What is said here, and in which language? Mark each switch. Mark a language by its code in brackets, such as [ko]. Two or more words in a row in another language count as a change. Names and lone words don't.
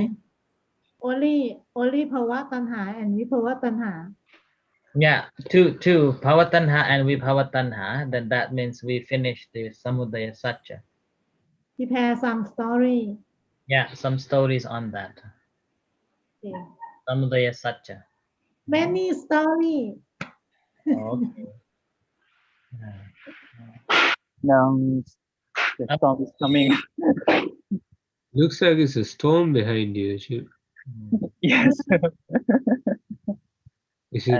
[en] Only ภาวะตัณหา and วิภวะตัณหา Yeah, two bhavatanha and vibhavatanha. Then that means we finished the [pi] samudaya satya. [en] prepare some story. Yeah, some stories on that. Okay. [pi] Samudaya satya. [en] Many story. Okay. now the storm is coming. Looks like it's a storm behind you. Yes. Is it